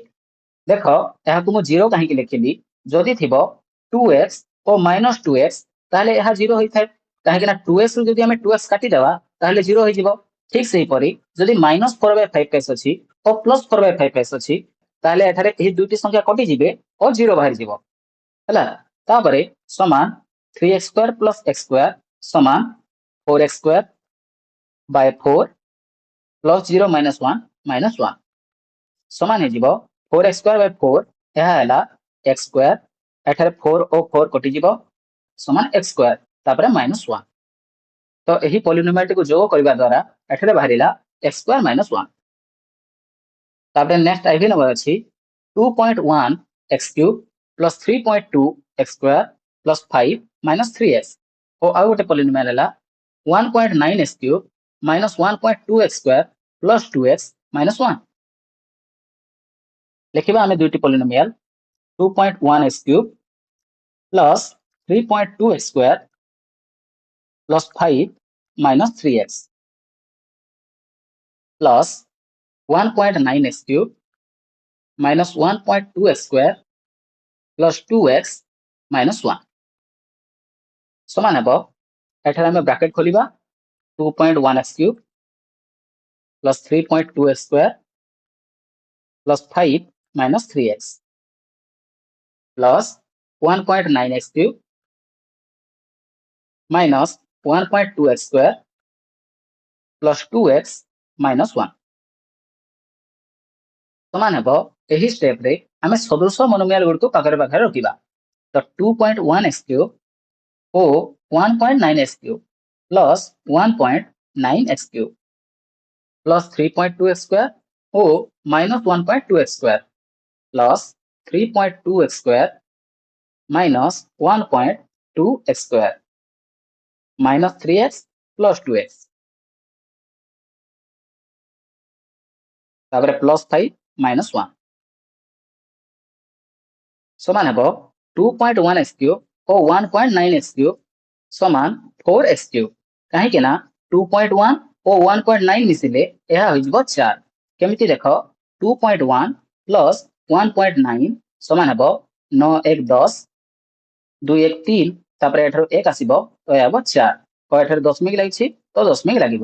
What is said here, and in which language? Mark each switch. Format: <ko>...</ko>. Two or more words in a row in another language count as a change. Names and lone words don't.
<or>ଦେଖ ଏହାକୁ ମୁଁ 0 କାହିଁକି ଲେଖିଲି, ଯଦି ଥିବ 2x ଓ minus 2x ତାହେଲେ ଏହା 0 ହୋଇଥାଏ, କାହିଁକି ନା 2x ରୁ ଯଦି ଆମେ 2x କାଟିଦେବା ତାହେଲେ 0 ହେଇଯିବ। ଠିକ ସେହିପରି ଯଦି minus 4/5x ଅଛି ଓ plus 4/5x ଅଛି ତାହେଲେ ଏଠାରେ ଏହି ଦୁଇଟି ସଂଖ୍ୟା କଟିଯିବେ ଓ 0 ବାହାରିଯିବ। ହେଲା, ତାପରେ ସମାନ 3x² plus x² ସମାନ</or> <en>4x² by 4 plus 0 minus 1 minus 1</en> <or>ସମାନ ହେଇଯିବ 4x² by 4, ଏହା ହେଲା x², ଏଠାରେ 4 ଓ 4 କଟିଯିବ ସମାନ x², ତାପରେ -1। ତ ଏହି ପଲିନୋମିଆଲଟିକୁ ଯୋଗ କରିବା ଦ୍ୱାରା ଏଠାରେ ବାହାରିଲା x² - 1।</or> <en>ତାପରେ next IV number ଅଛି 2.1x³ plus 3.2x² plus 5 minus 3x,</en> <or>ଓ ଆଉ ଗୋଟେ</or> <en>ପଲିନୋମିଆଲ ହେଲା 1.9x³ minus 1.2x² plus 2x minus 1।</en> <or>ଲେଖିବା ଆମେ ଦୁଇଟି ପଲିନୋମିଆଲ</or> <en>2.1x³ plus 3.2x² plus 5 minus 3x plus 1.9x³ minus 1.2x² plus 2x minus 1</en> <or>ସମାନ ହେବ, ଏଠାରେ ଆମେ ବ୍ରାକେଟ ଖୋଲିବା</or> <en>2.1x³ plus 3.2x² plus 5 minus 3x plus 1.9x³ minus 1.2x² plus 2x minus 1</en> <or>ସମାନ ହେବ। ଏହି ଷ୍ଟେପରେ ଆମେ ସଦୃଶ ମନୋମିଆଲ ଗୁଡ଼ିକୁ ପାଖରେ ପାଖରେ ରଖିବା।</or> <en>ତ 2.1x³ ଓ 1.9x³ plus 1.9x³ plus 3.2x² ଓ minus 1.2x² plus 3.2x² minus 1.2x² minus 3x plus 2x,</en> <or>ତାପରେ</or> <en>plus 5 minus 1</en> <or>ସମାନ ହେବ 2.1x³ ଓ 1.9x³ ସମାନ 4x³ କାହିଁକି ନା 2.1 ଓ 1.9 ମିଶିଲେ ଏହା ହୋଇଯିବ 4। କେମିତି ଦେଖ 2.1 ପ୍ଲସ୍ 1.9 ସମାନ ହେବ 9 1 10 2 1 3 ତାପରେ ଏଠାରୁ 1 ଆସିବ ତ ଏହା ହେବ 4 ତ ଏଠାରେ ଦଶମିକ ଲାଗିଛି ତ ଦଶମିକ ଲାଗିବ</or>